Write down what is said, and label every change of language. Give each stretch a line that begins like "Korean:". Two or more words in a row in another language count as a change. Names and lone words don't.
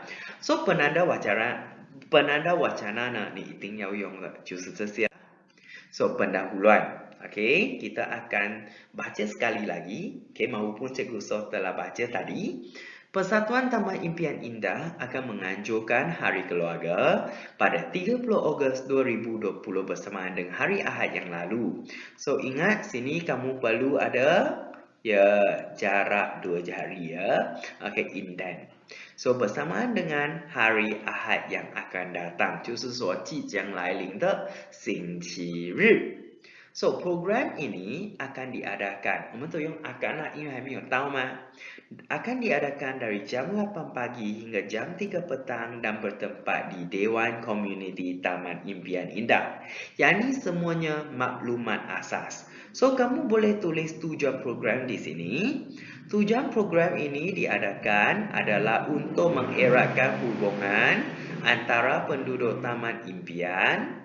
Chinese: So,
Malay: penanda wacana
Chinese: 呢，你一定要用的就是这些。So, pendahuluan.
Malay: Okay, kita akan baca sekali lagi. Okay, maupun Cikgu So telah baca tadi. Persatuan Taman Impian Indah akan menganjurkan Hari Keluarga pada 30 Ogos 2020 bersamaan dengan Hari Ahad yang lalu. So, ingat sini kamu perlu ada jarak 2 jari ya. Okay, indent. So, bersamaan dengan Hari Ahad yang akan datang,
Chinese: 就是说即将来临的星期日。So,
Malay: program ini akan diadakan.
Chinese: 我们都用 akan lah, 因为还没有到嘛。
Malay: Akan diadakan dari jam 8 pagi hingga jam 3 petang dan bertempat di Dewan Komuniti Taman Impian Indah. Yang ini semuanya maklumat asas. So, kamu boleh tulis tujuan program di sini. Tujuan program ini diadakan adalah untuk mengeratkan hubungan antara penduduk Taman Impian.